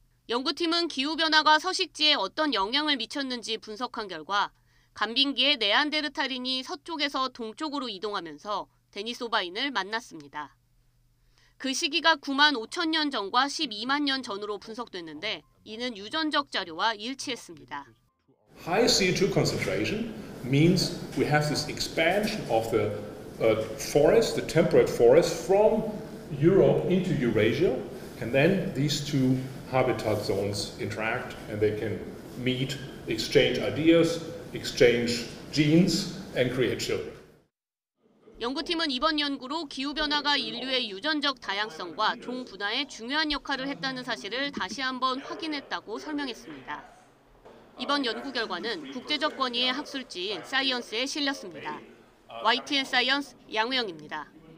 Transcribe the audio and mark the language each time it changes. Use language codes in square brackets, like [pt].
[ko] 연구팀은 기후변화가 서식지에 어떤 영향을 미쳤는지 분석한 결과 간빙기에 네안데르탈인이 서쪽에서 동쪽으로 이동하면서 데니소바인을 만났습니다. 그 시기가 9만 5천 년 전과 12만 년 전으로 분석됐는데 이는 유전적 자료와 일치했습니다. [en] High CO2 concentration means we have this expansion of the forest, the temperate forest from Europe into Eurasia, and then these two habitat zones interact and they can meet, exchange ideas, exchange genes, and create children. [ko] 연구팀은 이번 연구로 기후변화가 인류의 유전적 다양성과 종 분화에 중요한 역할을 했다는 사실을 다시 한번 확인했다고 설명했습니다. 이번 연구 결과는 국제적 권위의 학술지인 사이언스에 실렸습니다. YTN 사이언스 양우영입니다.